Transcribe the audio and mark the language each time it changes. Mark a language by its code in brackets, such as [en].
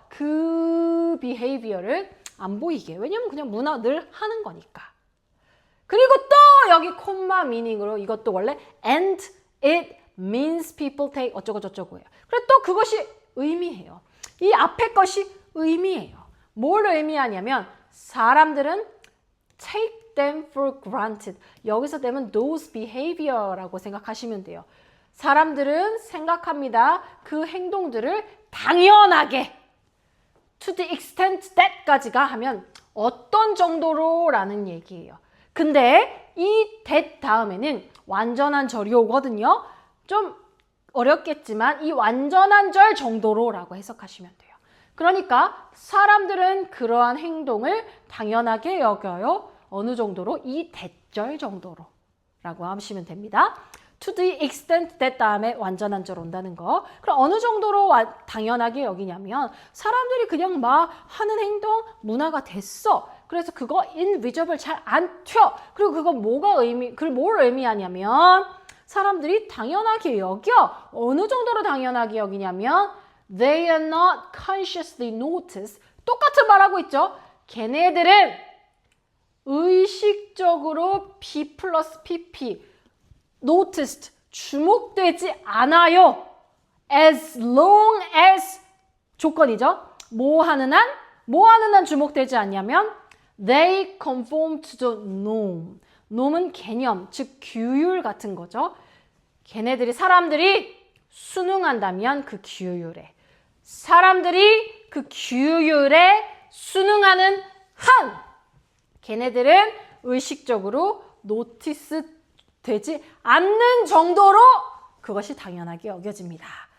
[ko] 그 behavior를 안 보이게. 왜냐면 그냥 문화 늘 하는 거니까. 그리고 또 여기 콤마 미닝으로 이것도 원래 [en] and it means people take [ko] 어쩌고 저쩌고예요. 그리고 또 그것이 의미해요. 이 앞에 것이 의미해요. 뭘 의미하냐면 사람들은 [en] take them for granted. [ko] 여기서 되면 those behavior라고 생각하시면 돼요. 사람들은 생각합니다. 그 행동들을 당연하게 [en] to the extent that [ko] 까지가 하면 어떤 정도로 라는 얘기예요. 근데 이 that 다음에는 완전한 절이 오거든요. 좀 어렵겠지만 이 완전한 절 정도로 라고 해석하시면 돼요. 그러니까 사람들은 그러한 행동을 당연하게 여겨요. 어느 정도로? 이 대절 정도로 라고 하시면 됩니다. [en] to the extent that [ko] 다음에 완전한 절 온다는 거. 그럼 어느 정도로 당연하게 여기냐면 사람들이 그냥 막 하는 행동 문화가 됐어. 그래서 그거 invisible 잘 안 튀어. 그리고 그거 그걸 뭘 의미하냐면 사람들이 당연하게 여겨. 어느 정도로 당연하게 여기냐면 [en] they are not consciously noticed. [ko] 똑같은 말하고 있죠. 걔네들은 의식적으로 B 플러스 PP noticed 주목되지 않아요. [en] as long as [ko] 조건이죠. 뭐 하는 한 주목되지 않냐면 [en] they conform to the norm. [ko] norm은 개념, 즉 규율 같은 거죠. 사람들이 순응한다면 그 규율에 사람들이 그 규율에 순응하는 한 걔네들은 의식적으로 노티스 되지 않는 정도로 그것이 당연하게 여겨집니다.